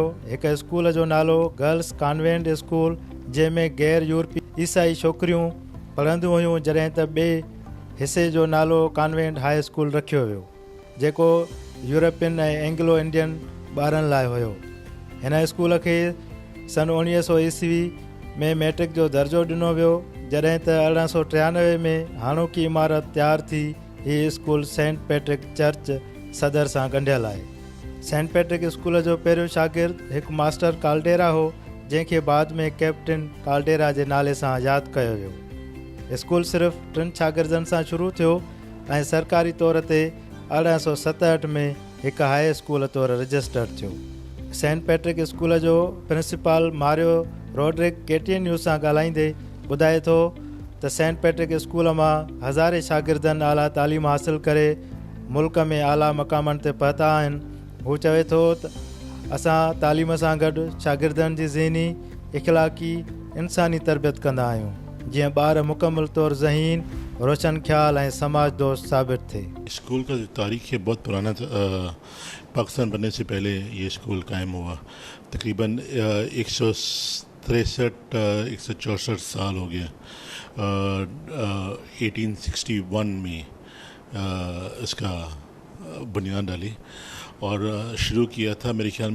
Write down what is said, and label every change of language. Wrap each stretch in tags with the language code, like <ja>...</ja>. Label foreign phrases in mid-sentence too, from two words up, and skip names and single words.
<sd>हिकु स्कूल जो नालो गर्ल्स कॉन्वेंट स्कूल, जंहिंमें गैर यूरोपी ईसाई छोकिरियूं पढ़ंदियूं हुयूं, जॾहिं त ॿिए हिसे जो नालो कॉन्वेंट हाई स्कूल रखियो वियो, जेको यूरोपियन ऐं एंग्लो इंडियन ॿारनि लाइ हुयो। हिन स्कूल खे सन 1900 ईस्वी में मैट्रिक जो दर्जो ॾिनो वियो, जॾहिं त 1893 में हाणोकी इमारत तयारु थी। हीअ स्कूल सेंट पैट्रिक चर्च सदर सां ॻंढियल आहे। सेंट पैट्रिक स्कूल जो पहिरियों शागिर्द हिकु मास्टर काल्डेरा हो, जंहिंखे बाद में कैप्टन काल्डेरा जे नाले सां यादि कयो वियो। स्कूल सिर्फ़ु 3 शागिर्दनि सां शुरू थियो ऐं सरकारी तौर ते 1867 में हिकु</sd> <en>high school</en> <sd>तौरु रजिस्टर थियो। सेंट पैट्रिक स्कूल जो प्रिंसिपल मारियो रोड्रिक केटीएन न्यूज़ सां ॻाल्हाईंदे ॿुधाए थो त सेंट पैट्रिक स्कूल मां हज़ारे शागिर्दनि आला तालीम हासिलु करे मुल्क में आला मक़ामनि ते पहुता आहिनि। हू चवे थो त असां तालीम सां गॾु शागिर्दनि जी ज़हनी, इख़लाक़ी, इंसानी तरबियत कंदा आहियूं, जीअं ॿार मुकमल तौरु ज़हीन, रोशन ख़्याल ऐं समाज दोस्त साबित थिए।</sd> <ur>اسکول کا جو تاریخ ہے بہت پرانا پاکستان بننے سے پہلے یہ اسکول قائم ہوا. تقریباً 163-164 سال ہو گیا. 1861 میں اس کا بنیاد ڈالی اور شروع کیا تھا میرے خیال</ur>